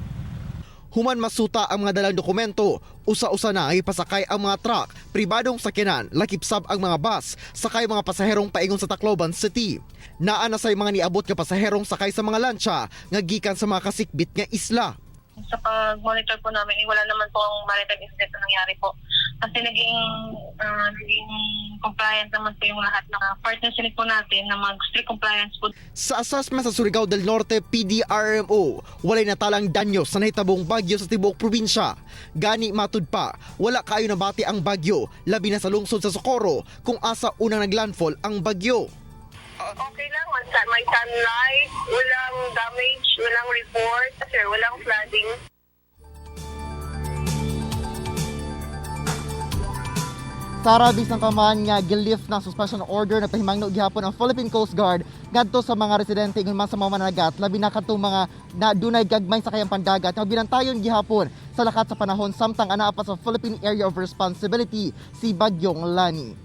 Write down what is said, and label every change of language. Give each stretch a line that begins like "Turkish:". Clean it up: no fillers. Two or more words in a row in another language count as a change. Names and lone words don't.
Cebuano: Human masuta ang mga dalang dokumento, usa-usa na ay pasakay ang mga truck, pribadong sakyanan, lakipsab ang mga bus, sakay mga pasaherong paingon sa Tacloban City. Naa na say mga niabot nga pasaherong sakay sa mga lancha nga gikan sa mga kasikbit nga isla.
Filipino: Sa pag-monitor po namin, wala naman po ang
English: maritime incident
Filipino: na nangyari po. Kasi naging compliant naman po yung lahat ng partners po natin na mag-
English: strict compliance
Filipino: po.
Cebuano: Sa assessment sa Surigao del Norte PDRMO, walay natalang danyo sa nahitabong bagyo sa tibuok probinsya. Gani matud pa, wala kayo nabati ang bagyo, labi na sa lungsod sa Socorro kung asa unang naglandfall ang bagyo.
Filipino: Okay lang, may sunlight, walang damage, walang report, sir, walang flooding.
Cebuano: Sara, bisang kaman nga gilift na
English: suspension order
Cebuano: na pahimangno gihapon ang Philippine Coast Guard ngadto sa mga residente ingon man sa mga managat, labi na kadtong mga dunay gagmay sa kayang pandagat nga binantayon gihapon sa lakat sa panahon samtang anaa pa sa Philippine Area of Responsibility si Bagyong Lani.